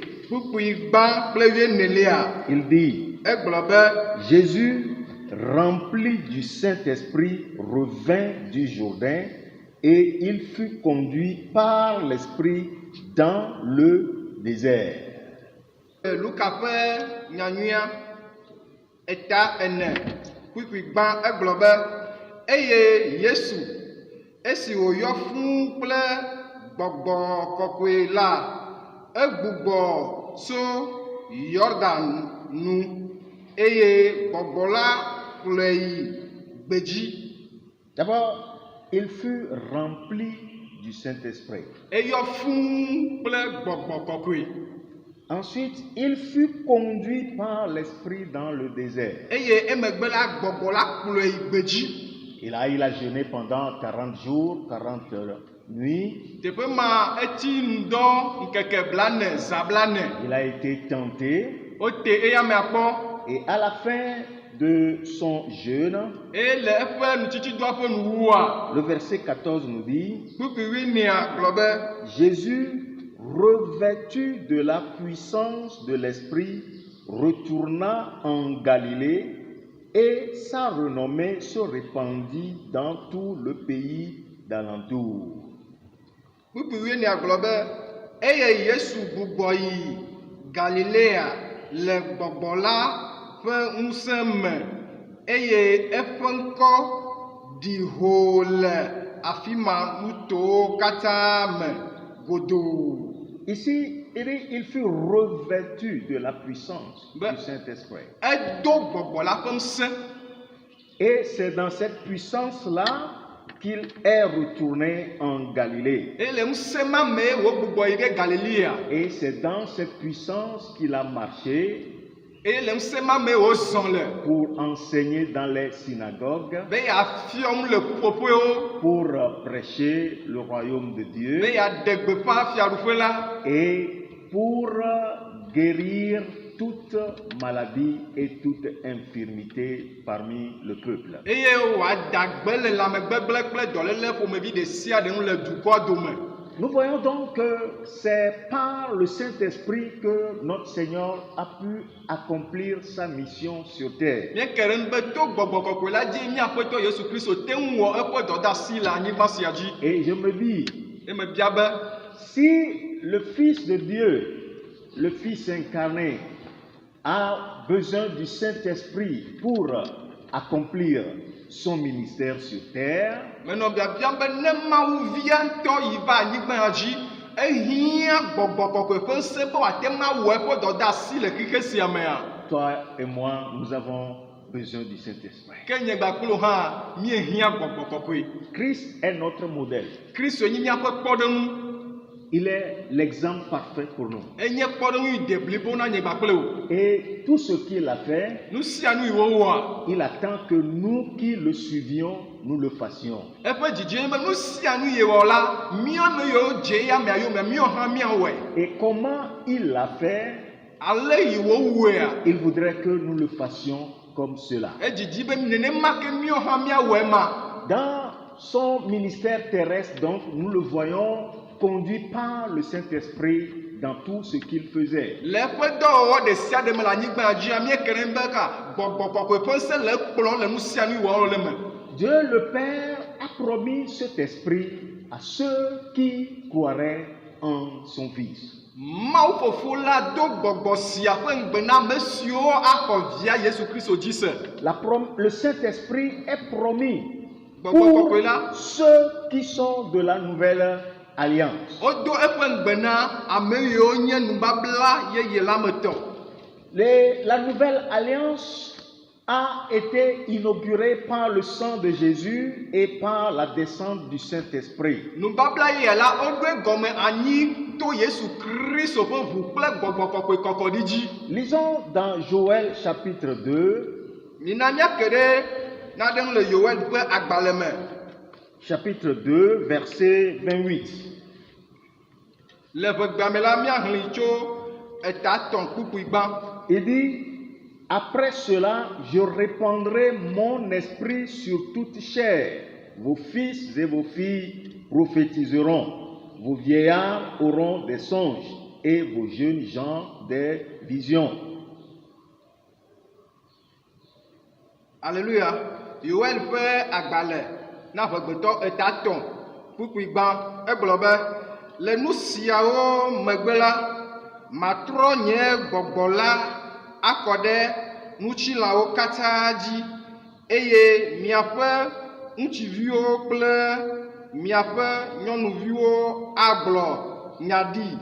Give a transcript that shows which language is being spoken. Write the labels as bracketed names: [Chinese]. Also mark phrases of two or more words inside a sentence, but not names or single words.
[Ewe] kpukpui gbã kple wuienelia, [French] il dit, [Ewe] egblɔ be [French] Jésus, rempli du Saint-Esprit, revint du Jourdain et il fut conduit par l'Esprit dans le désert. [Ewe] Luka ƒe nyanyuia, eta ene, kpukpui gbã egblɔ be eye Yesu esi wòyɔ fũu kple gbɔgbɔ kɔkɔe la, egbugbɔ tso Yɔrdan nu eye gbɔgbɔ la kplɔe yi gbedzi. [French] D'abord, il fut rempli du Saint-Esprit. [Ewe] Eyɔ fũu kple gbɔgbɔ kɔkɔe. [French] Ensuite, il fut conduit par l'Esprit dans le désert. [Ewe] eye emegbe la gbɔgbɔ la kplɔe yi gbedzi. [French] Et là, il a jeûné pendant 40 jours, 40 nuits. [Ewe] Teƒe ma eti ŋdɔ ŋkeke blane zã blane. [French] Il a été tenté. [Ewe] Wote eya mea kpɔ. [French] Et à la fin de son jeûne, [Ewe] Eye le eƒe nutsitsidɔa ƒe nuwua. [French] le verset 14 nous dit, [Ewe] Kpukpui nea gblɔ be. [French] Jésus, revêtu de la puissance de l'Esprit, retourna en Galilée et sa renommée se répandit dans tout le pays d'alentour. [Ewe] Kpukpui nea gblɔ be eye Yesu gbugbɔ yi Galilea le gbɔgbɔ la ƒe ŋusẽ me eye eƒe ŋkɔ ɖi ho le afi ma nutowo katã me godoo. [French] Ici, il fut revêtu de la puissance du Saint-Esprit. [Ewe] Edo gbɔgbɔ la ƒe ŋusẽ. [French] Et c'est dans cette puissance-là qu'il est retourné en Galilée. [Ewe] Eye le ŋusẽ ma me wo gbugbɔ yi ɖe Galilea. [French] Et c'est dans cette puissance qu'il a marché [Ewe] Eye le ŋusẽ ma me wo zɔ le. [French] pour enseigner dans les synagogues, [Ewe] Be yeafiɔ nu le ƒuƒoƒewo. [French] pour prêcher le royaume de Dieu [Ewe] Be yeaɖe gbeƒã fiaɖuƒe la. [French] et pour guérir toute maladie et toute infirmité parmi le peuple. [Ewe] Eye wòada gbe le lãmegbegblẽ kple dɔléle ƒomevi ɖe sia ɖe ŋu le dukɔa dome. [French] Nous voyons donc que c'est par le Saint-Esprit que notre Seigneur a pu accomplir sa mission sur terre. [Ewe] Míeke ɖe ŋu be to gbɔgbɔ kɔkɔe la dzi míaƒetɔ Yesu Kristo te ŋu wɔ eƒe dɔdeasi le anyigba sia dzi. [French] Et je me dis, [Ewe] Emebia be [French] si le Fils de Dieu, le Fils incarné, a besoin du Saint-Esprit pour accomplir son ministère sur terre, [Ewe] menɔ biabiam be ne Mawuvia ŋutɔ yi va anyigba dzi, ehia gbɔgbɔ kɔkɔe ƒe ŋusẽ be wòate ŋu awɔ eƒe dɔdeasi le xixe sia mea. [French] toi et moi, nous avons besoin du Saint-Esprit. [Ewe] Ke nye gbakplo hã míehia gbɔgbɔ kɔkɔe. [French] Christ est notre modèle. [Ewe] Kristo nyi míaƒe kpɔɖeŋu. [French] Il est l'exemple parfait pour nous. [Ewe] Enye kpɔɖeŋu yi de blibo na nye gbakple o. [French] Et tout ce qu'il a fait, [Ewe] Nu sia nu yi wowɔa, [French] il attend que nous qui le suivions, nous le fassions. [Ewe] eƒe dzidzɔ be nu sia nu yi wɔ la, míame yiwo dze ya mea yome, míawo hã míawɔe. [French] Et comment il l'a fait, [Ewe] Ale yi wowɔea, [French] il voudrait que nous le fassions comme cela. [Ewe] edzidzi be nenema ke míawo hã míawɔe ma. [French] Dans son ministère terrestre, donc, nous le voyons conduit par le Saint-Esprit dans tout ce qu'il faisait. [Ewe] Le eƒe dɔwɔwɔ ɖe sia ɖe me le anyigba dzia, míeke ɖe be ka gbɔgbɔ kɔkɔe ƒe ŋusẽ le ekplɔm le nu sia nu wɔwɔ le me. [French] Dieu le Père a promis cet esprit à ceux qui croiraient en son Fils. [Ewe] Mawu fofo la do gbɔgbɔ sia ƒe ŋugbe na ame siwo axɔ via Yesu Kristo dzi se. [French] Le Saint-Esprit est promis [Ewe] Gbɔgbɔ [French] pour [Ewe] kɔkɔe la. [French] ceux qui sont de la nouvelle alliance. [Ewe] Wodo eƒe ŋugbe na ame yiwo nye nubabla yeye la me tɔ. [French] La nouvelle alliance a été inaugurée par le sang de Jésus et par la descente du Saint-Esprit. [Ewe] Nubabla yeye la woɖo egɔme anyi to Yesu Kristo ƒe ʋu kple gbɔgbɔ kɔkɔe kɔkɔɖi dzi. [French] Lisons dans Joël chapitre 2, [Ewe] Mina míake ɖe naɖe ŋu le Yoel ƒe agbalẽ me. [French] chapitre 2, verset 28. [Ewe] Le ʋegbea me la míahlẽ tso eta 3 kpukpui gbã. [French] Il dit, après cela, je répandrai mon esprit sur toute chair. Vos fils et vos filles prophétiseront. Vos vieillards auront des songes et vos jeunes gens des visions. Alléluia. [Ewe] Yoel ƒe agbalẽ na ʋegbetɔ eta 3 kpukpui gbã. Egblɔ be le nu siawo megbe la, matrɔ nye gbɔgbɔ la akɔ ɖe ŋutilãwo katã dzi eye miaƒe ŋutsuviwo kple miaƒe nyɔnuviwo agblɔ nya ɖi.